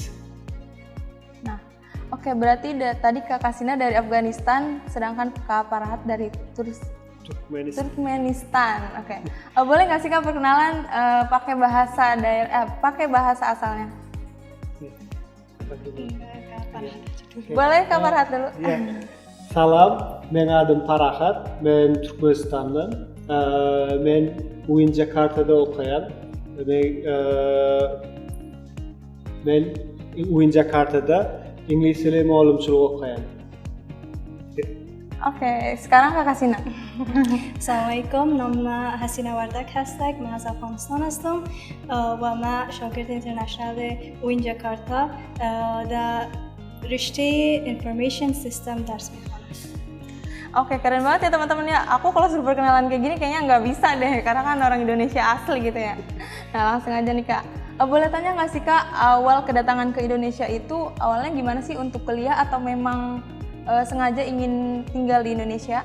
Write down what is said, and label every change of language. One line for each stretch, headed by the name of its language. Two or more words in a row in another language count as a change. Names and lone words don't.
Indonesian: Nah, oke berarti tadi Kak Kasina dari Afghanistan, sedangkan Kak Farhat dari Turkmenistan. Oke. Boleh nggak sih Kak perkenalan pakai bahasa pakai bahasa asalnya? Boleh Kak Farhat dulu.
Turkish: Salam, ben adım Farhat, ben Türkmenistan'dan. Ben UIN Jakarta'da okuyan. Ben UIN Jakarta'da İngiliz Dili Muallimçiliği okuyan.
Indonesian: Oke, sekarang Kak Kasina.
Persian: Assalamualaikum, nama Hasina Wartak هستم. من از افغانستان هستم و من شاگرد اینترنشنال وین جاکارتا در رشته
English: Information System
Persian: درس میخونم.
Indonesian: Oke, keren banget ya teman-teman ya. Aku kalau suruh perkenalan kayak gini kayaknya nggak bisa deh, karena kan orang Indonesia asli gitu ya. Nah langsung aja nih Kak. Boleh tanya nggak sih Kak, awal kedatangan ke Indonesia itu awalnya gimana sih untuk kuliah atau memang sengaja ingin tinggal di Indonesia?